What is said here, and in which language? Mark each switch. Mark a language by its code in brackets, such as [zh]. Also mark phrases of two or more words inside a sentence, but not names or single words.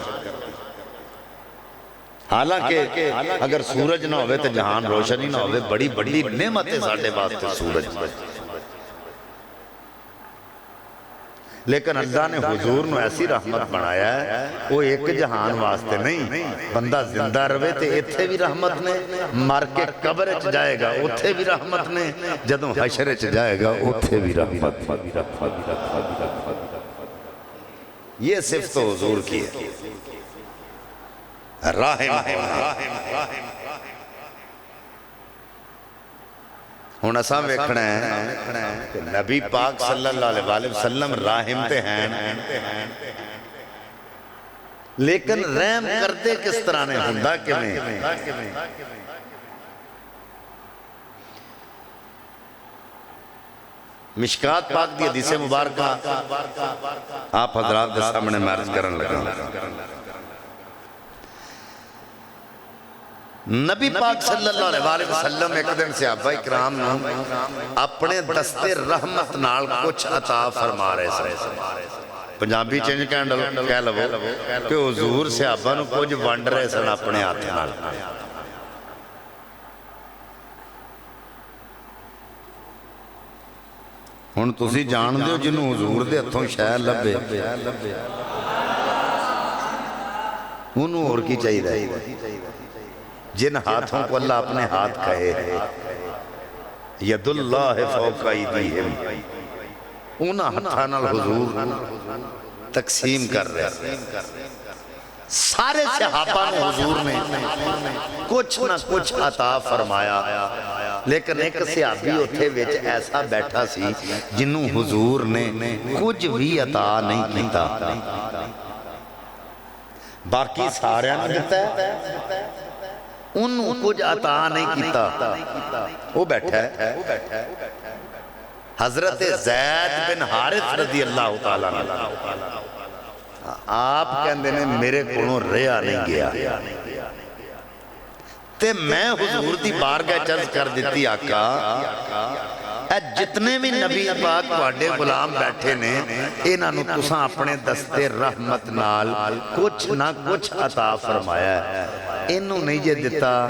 [pa] حالانکہ اگر سورج نہ ہوئے تو جہان روشنی نہ ہوئے، بڑی بڑی نعمت ہے ساڑھے واسطے سورج، لیکن اللہ نے حضور نو ایسی رحمت بنایا ہے وہ ایک جہان واسطے نہیں، بندہ زندہ روے تے اتھے بھی رحمت نے، مر کے قبر چ جائے گا اتھے بھی رحمت نے، جدوں حشر چ جائے گا اتھے بھی رحمت۔ [ur] یہ صفت حضور کی ہے، راحم۔ [pa] ہن اساں ویکھنا ہے کہ نبی پاک [ar] صلی اللہ علیہ وسلم [pa] راحم تے ہیں، لیکن رحم کردے کس طرح نے، ہوندا کیویں؟ مشکات پاک دی حدیث مبارکہ آپ حضرات دے سامنے معرض کرن لگا۔ نبی پاک [ar] صلی اللہ علیہ وسلم [pa] ایک دن صحابہ اکرام اپنے دستے رحمت نال کچھ عطا فرما رہے سے، پنجابی چینج کہہ لو کہ حضور صحابہ نو کچھ ونڈ رہے سن اپنے ہاتھ نال۔ ہن تسی جان دیو جنوں حضور دے ہتھوں شے لبے انہوں اور کی چاہیے؟ [ur] جن ہاتھوں کو اللہ اپنے ہاتھ کہے [ar] ید اللہ فوق ایدیہم، [pa] انہاں ہتھاں حضور تقسیم کر رہے ہیں۔ سارے صحابہ نے حضور نے کچھ نہ کچھ عطا فرمایا، لیکن ایک صحابی اتھے وچ ایسا بیٹھا سی جنوں حضور نے کچھ بھی عطا نہیں کیتا، باقی سارے نے دیتا ہے، انہوں کچھ عطا نہیں کیتا۔ وہ بیٹھا ہے حضرت زید بن حارث [ar] رضی اللہ تعالیٰ عنہ، [pa] آپ کہندے نے میرے کولوں رہا نہیں گیا تے میں حضور دی بارگاہ چرز کر دیتی آقا اے جتنے بھی نبی پاک تواڈے غلام بیٹھے نے انہاں نو تساں اپنے دستے رحمت نال کچھ نہ کچھ عطا فرمایا ہے، انہوں نہیں جے دیتا۔